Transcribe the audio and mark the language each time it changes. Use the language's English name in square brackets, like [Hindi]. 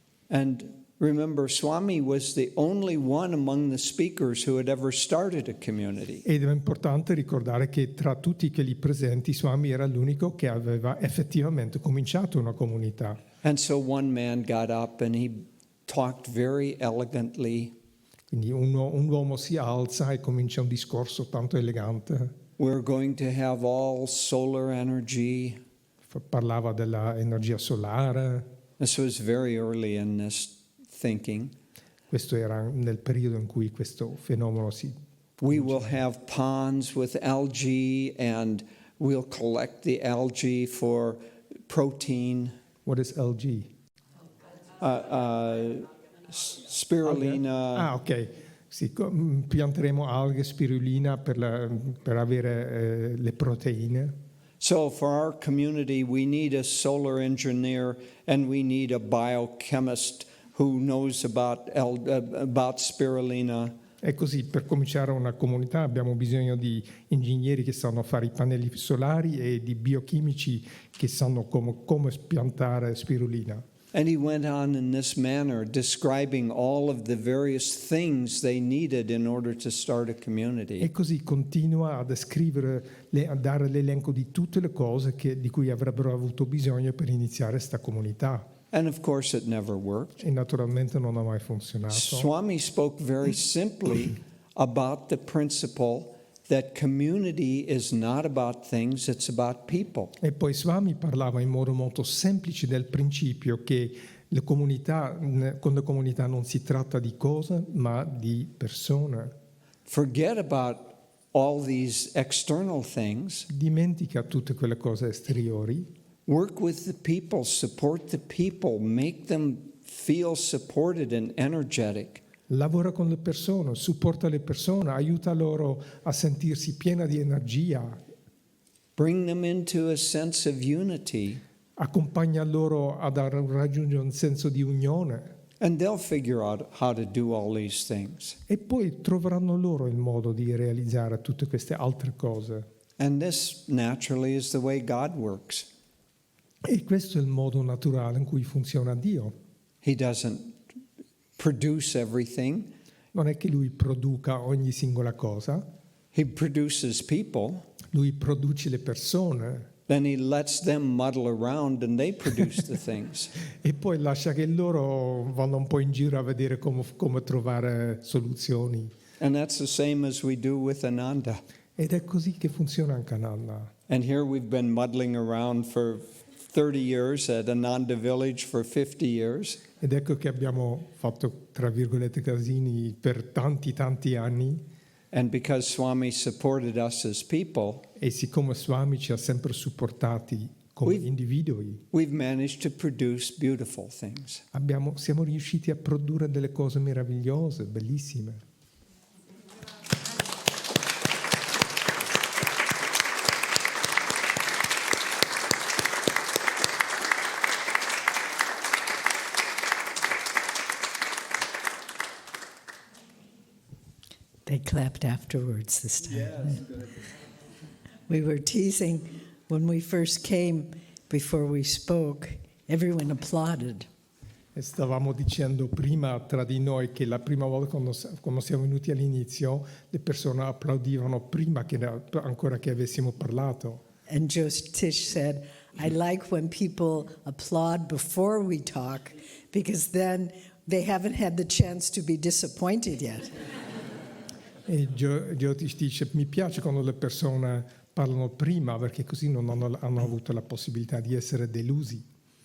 [English] And remember, Swami was the only one among the speakers who had ever started a community. [Italian] Ed è importante ricordare che tra tutti quelli presenti Swami era l'unico che aveva effettivamente cominciato una comunità. [English] And so one man got up and he talked very elegantly. [Italian] Quindi un uomo si alza e comincia un discorso tanto elegante. [English] We're going to have all solar energy. [Italian] Parlava dell'energia solare. [English] This was very early in this thinking. [Italian] Questo era nel periodo in cui questo fenomeno si... [English] We will have ponds with algae and we'll collect the algae for protein. What is LG? Spirulina. Ah, ok. [Italian] Sì, pianteremo alghe, spirulina per avere le proteine. [English] So for our community, we need a solar engineer and we need a biochemist who knows about spirulina. [Italian] E così per cominciare una comunità abbiamo bisogno di ingegneri che sanno fare i pannelli solari e di biochimici che sanno come piantare spirulina. [English] And he went on in this manner, describing all of the various things they needed in order to start a community. [Italian] E così continua a descrivere, a dare l'elenco di tutte le cose di cui avrebbero avuto bisogno per iniziare questa comunità. [English] And of course it never worked. [Italian] E naturalmente non ha mai funzionato. [English] Swami spoke very simply about the principle that community is not about things, it's about people. [Italian] E poi Swami parlava in modo molto semplice del principio che con le comunità non si tratta di cose, ma di persone. [English] Forget about all these external things. [Italian] Dimentica tutte quelle cose esteriori. [English] Work with the people, support the people, make them feel supported and energetic. [Italian] Lavora con le persone, supporta le persone, aiuta loro a sentirsi piena di energia. [English] Bring them into a sense of unity. [Italian] Accompagna loro a raggiungere un senso di unione. [English] And they'll figure out how to do all these things. [Italian] E poi troveranno loro il modo di realizzare tutte queste altre cose. [English] And this naturally is the way God works. [Italian] E questo è il modo naturale in cui funziona Dio. [English] He doesn't produce everything. [Italian] Non è che lui produca ogni singola cosa. [English] He produces people. [Italian] Lui produce le persone. [English] Then he lets them muddle around and they produce the things. [Italian] E poi lascia che loro vanno un po' in giro a vedere come trovare soluzioni. [English] And that's the same as we do with Ananda. [Italian] Ed è così che funziona anche Ananda. [English] And here we've been muddling around for 30 years at Ananda Village for 50 years. [Italian] Ed ecco che abbiamo fatto, tra virgolette, casini per tanti anni. [English] And because Swami supported us as people, [Italian] E siccome Swami ci ha sempre supportati come individui, [English] we've managed to produce beautiful things. [Italian] siamo riusciti a produrre delle cose meravigliose, bellissime. [English] They clapped afterwards this time. Yes. We were teasing when we first came, before we spoke, everyone applauded. [Italian] E stavamo dicendo prima tra di noi che la prima volta quando siamo venuti all'inizio le persone applaudivano prima ancora che avessimo parlato. [English] And Jyotish said, I like when people applaud before we talk because then they haven't had the chance to be disappointed yet. [Italian] E Jyotish dice, mi piace quando le persone parlano prima perché così non hanno avuto la possibilità di essere delusi.